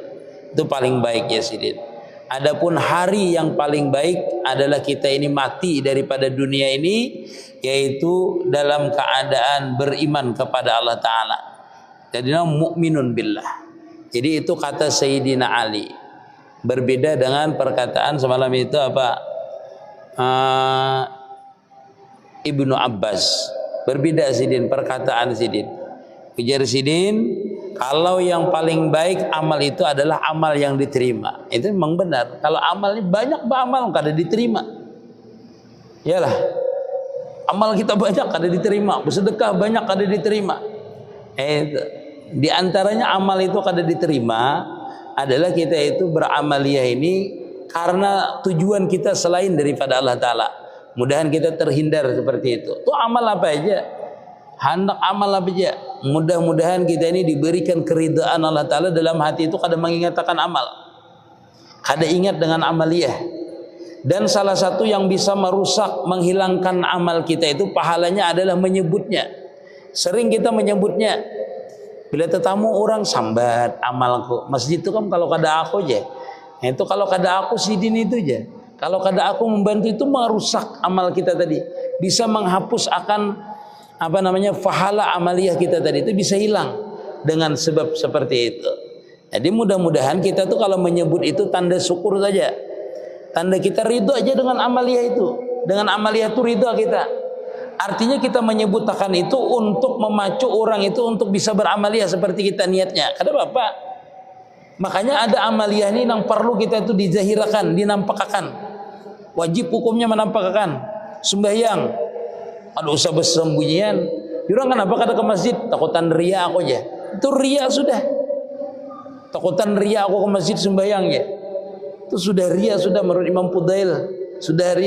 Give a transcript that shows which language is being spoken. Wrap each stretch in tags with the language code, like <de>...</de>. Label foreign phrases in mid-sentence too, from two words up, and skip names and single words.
<id>Itu paling baik ya Sidin. Adapun hari yang paling baik adalah kita ini mati daripada dunia ini, yaitu dalam keadaan beriman kepada Allah Ta'ala. Jadi</id> <ar>mu'minun billah.</ar> <id>Jadi itu kata Sayyidina Ali. Berbeda dengan perkataan semalam itu apa? Ibnu Abbas. Berbeda Sidin, perkataan Sidin. Ujar Sidin, kalau yang paling baik amal itu adalah amal yang diterima. Itu memang benar.</id> <bjn>Kalau amalnya banyak amal kada diterima. Yalah. Amal kita banyak kada diterima, bersedekah banyak kada diterima.</bjn> <id>Di antaranya amal itu kada diterima adalah kita itu beramaliyah ini karena tujuan kita selain daripada Allah Ta'ala. Mudahan kita terhindar seperti itu. Itu amal apa aja? Hendak amal apa aja? Mudah-mudahan kita ini diberikan keridhaan Allah Ta'ala dalam hati itu kada mengingatkan amal, kada ingat dengan amaliyah. Dan salah satu yang bisa merusak, menghilangkan amal kita itu pahalanya adalah menyebutnya. Sering kita menyebutnya.</id> <bjn>Bila tetamu orang sambat amalku, masjid itu kan kalau kada aku aja. Itu kalau kada aku Sidin itu aja. Kalau kada aku membantu itu merusak amal kita tadi. Bisa menghapus akan pahala amaliyah kita tadi itu bisa hilang dengan sebab seperti itu.</bjn> <id>Jadi mudah-mudahan kita tuh kalau menyebut itu tanda syukur saja, tanda kita ridho aja dengan amaliyah itu. Dengan amaliyah itu ridho kita. Artinya kita menyebutkan itu untuk memacu orang itu untuk bisa beramaliyah seperti kita niatnya.</id> <bjn>Kada apa-apa.</bjn> <id>Makanya ada amaliyah ini yang perlu kita itu dizahirakan, dinampakkan.</id> <bjn>Wajib hukumnya menampakkan. Sembahyang ada usah bersembunyian. Orang kenapa kada ke masjid? Takutan ria aku aja. Itu ria sudah. Takutan ria aku ke masjid sembahyang ya.</bjn> <id>Itu sudah ria sudah menurut Imam Fudail.</id>